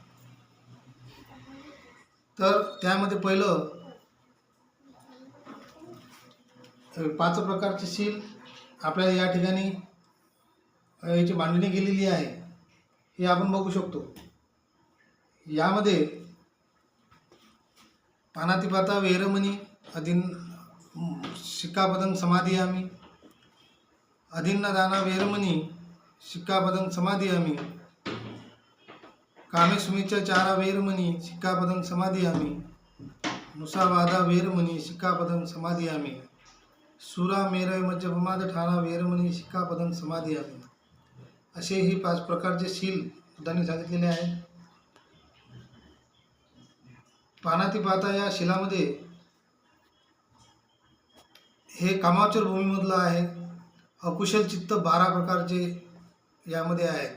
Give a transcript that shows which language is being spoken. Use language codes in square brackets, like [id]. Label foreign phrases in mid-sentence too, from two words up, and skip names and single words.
[mr] तर त्यामध्ये पहिलं 5 प्रकारचे शील आपल्याला या ठिकाणी याची मांडणी केलेली आहे, हे आपण बघू शकतो. [pi] यामध्ये पानातिपाता वेरमणी सिक्कापदं समाधियामि, अदिन्नदाना वेरमणी सिक्कापदं समाधियामि, कामेष्मिचाचारा वेरमणी सिक्कापदं समाधियामि, मुसावादा वेरमणी सिक्कापदं समाधियामि, सुरा मेरय मज्जपमादठाना वेरमणी सिक्कापदं समाधियामि. [mr] असे ही 5 प्रकारचे शील बुद्धांनी सांगितलेले आहेत. पानातिपाता या शिलामध्ये हे कामाचर भूमीमधलं आहे. अकुशल चित्त 12 प्रकारचे यामध्ये आहेत.